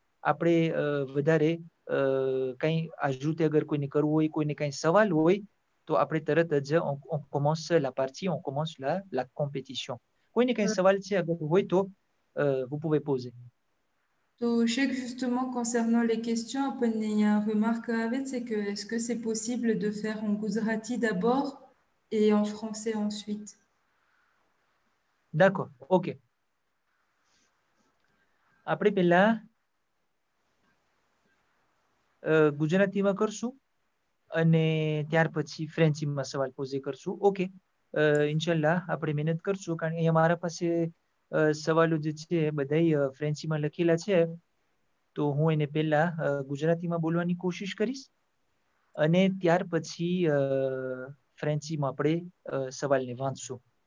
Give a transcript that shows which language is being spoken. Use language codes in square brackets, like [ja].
[gu] આપણે વધારે કંઈ આજુતે અગર કોઈને કરવું હોય, કોઈને કંઈ સવાલ હોય, તો આપણે તરત જ [fr] on commence la partie, on commence la compétition. [gu] કોઈને કંઈ સવાલ છે અગર હોય તો [fr] vous pouvez poser. Donc, je sais que justement, concernant les questions, il y a une remarque à avoir, c'est que est-ce que c'est possible de faire en Gujarati d'abord et en français ensuite? D'accord, ok. [gu] આપણે પહેલા ગુજરાતીમાં કરશું અને ત્યાર પછી ફ્રેન્ચીમાં સવાલ પોઝે કરશું. Okay, ઇન્શાલ્લાહ આપણે મહેનત કરશું, કારણ કે અહીંયા મારા પાસે સવાલો જે છે બધાય ફ્રેન્ચીમાં લખેલા છે, તો હું એને પહેલા ગુજરાતીમાં બોલવાની કોશિશ કરીશ અને ત્યાર પછી ફ્રેન્ચીમાં આપણે સવાલને વાંચશું.